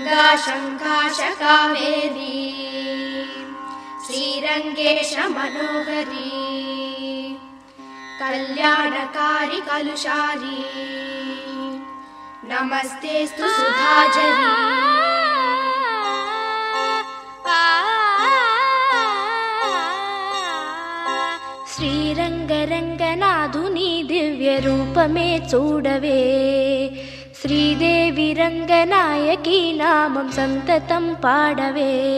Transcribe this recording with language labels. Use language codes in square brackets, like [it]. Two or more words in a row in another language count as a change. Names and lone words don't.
[sa] शङ्काश कावेरी श्रीरङ्गेश मनोहरी कल्याणकारी कलुषारी नमस्तेस्तु सुधाजरी [te] శ్రీరంగరంగనాథుని దివ్య రూపమే చూడవే శ్రీదేవి రంగనాయకి నామం సంతతం పాడవే